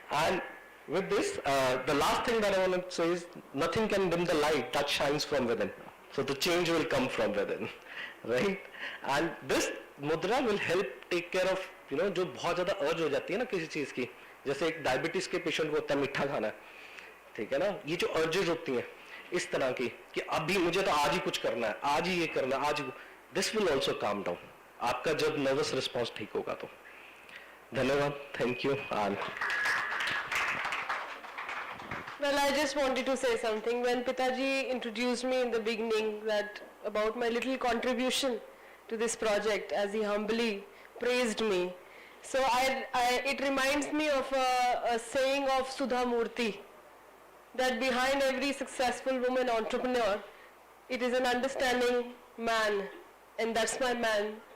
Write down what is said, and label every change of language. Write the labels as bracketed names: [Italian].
[English] And with this, the last thing that I want to say is nothing can dim the light that shines from within. So the change will come from within, right? And this mudra will help take care of, [Hindi] जो बहुत ज्यादा अर्ज हो जाती है ना किसी चीज की, जैसे एक डायबिटीज के पेशेंट को होता है मीठा खाना, ठीक है ना, ये जो अर्जेज होती हैं इस तरह की कि अभी मुझे तो आज ही कुछ करना है, आज ही ये करना है, आज, [English] this will also calm down [Hindi] आपका जब नर्वस रिस्पॉन्स ठीक होगा तो. धन्यवाद. [English] Thank you. Well, I just wanted to say something. When Pitaji introduced me in the beginning that about my little contribution to this project, as he humbly praised me, so it reminds me of a saying of Sudha Murthy, that behind every successful woman entrepreneur, it is an understanding man, and that's my man.